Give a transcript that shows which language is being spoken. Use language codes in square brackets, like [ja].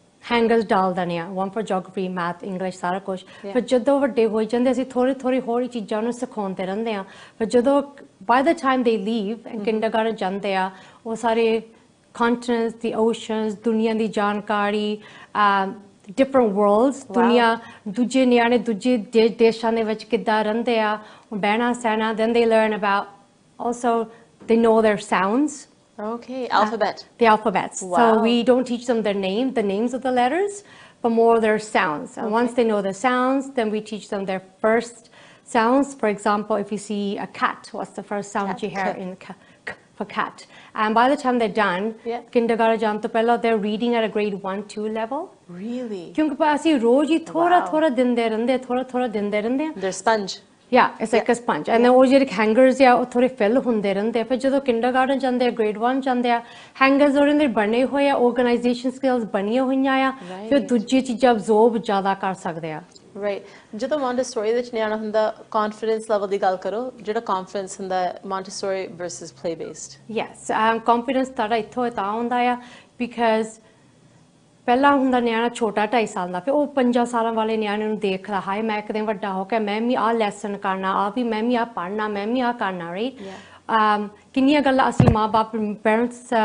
[pa] hangers ਡਾਲ ਦਿੰਦੇ ਆ [en] one for geography math english [pa] ਸਾਰਾ ਕੁਝ ਪਰ ਜਦੋਂ ਵੱਡੇ ਹੋ ਜਾਂਦੇ ਅਸੀਂ ਥੋੜੀ ਹੋਰ ਚੀਜ਼ਾਂ ਨੂੰ ਸਿਖਾਉਂਦੇ ਰਹਿੰਦੇ ਆ ਪਰ ਜਦੋਂ [en] by the time they leave [pa] and kindergarten ਜਾਂਦੇ ਆ ਉਹ ਸਾਰੇ continents the oceans ਦੁਨੀਆ ਦੀ ਜਾਣਕਾਰੀ different worlds ਦੁਨੀਆ ਦੂਜੇ ਨਿਆਣੇ ਦੂਜੇ ਦੇਸ਼ਾਂ ਦੇ ਵਿੱਚ ਕਿੱਦਾਂ ਰਹਿੰਦੇ ਆ ਬਹਿਣਾ ਸਹਿਣਾ [en] then they learn about also they know their sounds okay alphabet the alphabets so we don't teach them the names of the letters but more their sounds and once they know the sounds then we teach them their first sounds for example if you see a cat what's the first sound you hear in for cat and by the time they're done kindergarten [pa] ਜਾਣ ਤੋਂ ਪਹਿਲਾਂ [en] they're reading at a grade 1-2 level really [pa] ਕਿਉਂਕਿ ਅਸੀਂ ਰੋਜ਼ ਹੀ ਥੋੜਾ ਦਿੰਦੇ ਰਹਿੰਦੇ ਦਿੰਦੇ ਰਹਿੰਦੇ [en] they're sponge yeah it's like a sponge and then [pa] ਉਹ ਜਿਹੜੇ hangers ਆ ਉਹ ਥੋੜੇ fill ਹੁੰਦੇ ਰਹਿੰਦੇ ਫਿਰ ਜਦੋਂ kindergarten ਜਾਂਦੇ ਆ grade 1 ਜਾਂਦੇ ਆ hangers ਉਹਨਾਂ ਦੇ ਬਣੇ ਹੋਏ ਆ organization skills ਬਣੀਆਂ ਹੋਈਆਂ ਆ ਫਿਰ ਦੂਜੀ ਚੀਜ਼ਾਂ absorb ਜ਼ਿਆਦਾ ਕਰ ਸਕਦੇ ਆ right ਜਦੋਂ Montessori ਵਿੱਚ ਨਿਆਣਾ ਹੁੰਦਾ confidence level ਦੀ ਗੱਲ ਕਰੋ ਜਿਹੜਾ confidence ਹੁੰਦਾ Montessori versus play based yes confidence ਤੁਹਾਡਾ ਇੱਥੋਂ ਤਾਂ ਹੁੰਦਾ ਆ because ਪਹਿਲਾਂ ਹੁੰਦਾ ਨਿਆਣਾ ਛੋਟਾ 2.5 ਸਾਲ ਦਾ ਫਿਰ ਉਹ 5 ਸਾਲਾਂ ਵਾਲੇ ਨਿਆਣੇ ਨੂੰ ਦੇਖਦਾ ਹਾਏ ਮੈਂ ਇੱਕ ਦਿਨ ਵੱਡਾ ਹੋ ਕੇ ਮੈਂ ਵੀ ਆਹ ਲੈਸਨ ਕਰਨਾ ਆ ਵੀ ਮੈਂ ਵੀ ਆਹ ਪੜ੍ਹਨਾ ਮੈਂ ਵੀ ਆਹ ਕਰਨਾ ਰਾਈਟ ਕਿੰਨੀਆਂ ਗੱਲਾਂ ਅਸੀਂ ਮਾਂ-ਬਾਪ ਪੇਰੈਂਟਸ